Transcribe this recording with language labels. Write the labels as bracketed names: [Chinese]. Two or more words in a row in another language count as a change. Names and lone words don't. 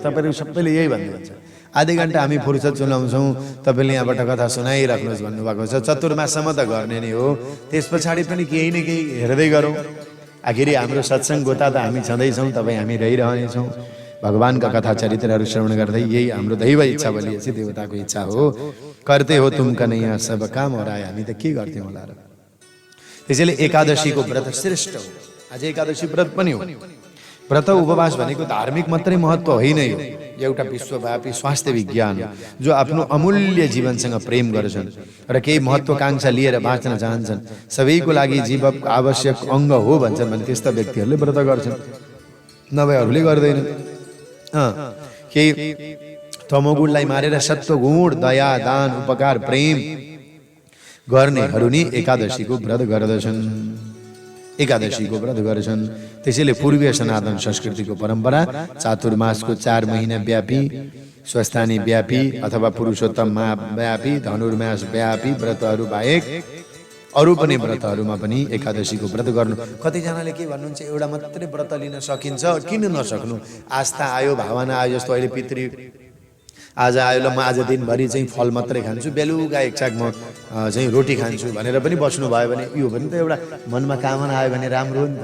[Nepali] तपाईँहरू सबैले यही भन्नुहुन्छ, आधी घन्टा हामी फुर्सद सुनाउँछौँ, तपाईँले यहाँबाट कथा सुनाइराख्नुहोस् भन्नुभएको छ। चतुर्माससम्म त गर्ने नै हो, त्यस पछाडि पनि केही न केही हेर्दै गरौँ। आखिरी हाम्रो सत्सङ्ग गोता त हामी छँदैछौँ, तपाईँ हामी रहिरहनेछौँ। भगवानका कथा चरित्रहरू श्रवण गर्दै, यही हाम्रो दैव इच्छा बोलिएपछि देवताको इच्छा हो। [Hindi] करते हो तुम कन्हैया सब काम हो रहा है, [Nepali] हामी त के गर्थ्यौँ होला र। त्यसैले एकादशीको व्रत श्रेष्ठ हो। आज एकादशी व्रत पनि हो। व्रत उपवास भनेको धार्मिक मात्रै महत्त्व होइन यो, एउटा विश्वव्यापी स्वास्थ्य विज्ञान जो आफ्नो अमूल्य जीवनसँग प्रेम गर्छन् र केही महत्त्वाकांक्षा लिएर बाँच्न चाहन्छन्, सबैको लागि जीवनको आवश्यक अङ्ग हो भन्छन् भने त्यस्ता व्यक्तिहरूले व्रत गर्छन्, नभएहरूले गर्दैनन्। केही तमोगुणलाई मारेर सत्वगुण, दया, दान, उपकार, प्रेम गर्नेहरू नि एकादशीको व्रत गर्दछन्, एकादशीको व्रत गर्छन्। त्यसैले पूर्वीय सनातन संस्कृतिको परम्परा चातुर्मासको 4 महिना व्यापी, स्वस्थानी व्यापी अथवा पुरुषोत्तम व्यापी, धनुर्मास व्यापी व्रतहरू बाहेक अरू पनि व्रतहरूमा पनि एकादशीको व्रत गर्नु। कतिजनाले के भन्नुहुन्छ, एउटा मात्रै व्रत लिन सकिन्छ, किन नसक्नु? आस्था आयो, भावना आयो। जस्तो अहिले पितृ आज आयो, ल म आज दिनभरि चाहिँ फल मात्रै खान्छु, बेलुका एक छाक म चाहिँ रोटी खान्छु भनेर पनि बस्नु भयो भने यो पनि त एउटा मनमा कामना आयो भने राम्रो हो नि त।